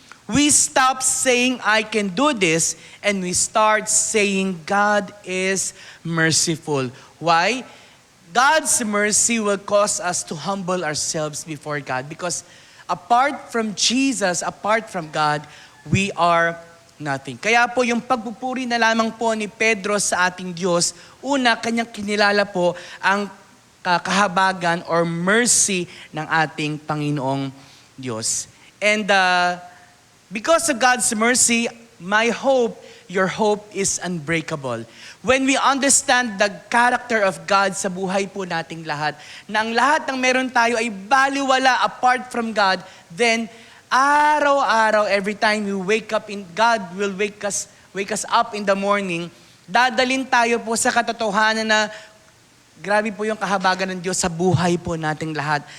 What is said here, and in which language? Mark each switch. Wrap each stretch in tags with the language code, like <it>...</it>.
<en>We stop saying, I can do this, and we start saying, God is merciful. Why? God's mercy will cause us to humble ourselves before God because apart from Jesus, apart from God, we are nothing.</en> <tl>Kaya po yung pagpupuri na lamang po ni Pedro sa ating Diyos, una, kanyang kinilala po ang kahabagan or mercy ng ating Panginoong Diyos.</tl> <en>And because of God's mercy, my hope, your hope is unbreakable. When we understand the character of God</en> <tl>sa buhay po nating lahat, na ang lahat ng meron tayo ay baliwala</tl> <en>apart from God, then</en> <tl>araw-araw,</tl> <en>every time we wake up, God will wake us up in the morning,</en> <tl>dadalin tayo po sa katotohanan na grabe po yung kahabagan ng Diyos sa buhay po nating lahat.</tl>